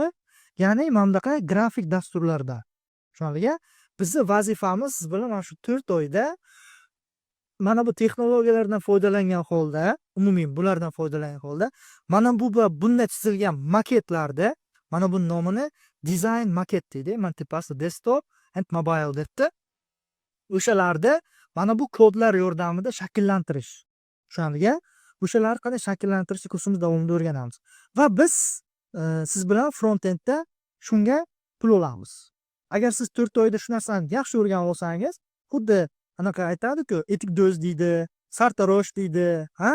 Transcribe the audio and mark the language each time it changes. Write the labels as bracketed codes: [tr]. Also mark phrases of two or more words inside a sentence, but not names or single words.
[uz] Ya'ni mana bunaqa grafik dasturlarda. Shunga bizning vazifamiz siz bilan mana shu 4 oyda mana bu texnologiyalardan foydalangan holda, umumiy bulardan foydalangan holda, mana bunday chizilgan maketlarda, mana bu nomini design maket deydi. Mana tepasi [en] desktop and mobile [uz] debdi. O'shalarda mana bu kodlar yordamida shakllantirish. Tushunarliga? O'shalarni qanday shakllantirishni kursimiz davomida o'rganamiz. Va biz siz bilan front-endda shunga pul olamiz. Agar siz 4 oyda shu narsani yaxshi o'rganib olsangiz, xuddi anaqa aytadi-ku, etik do'z deydi, sartarosh deydi, ha?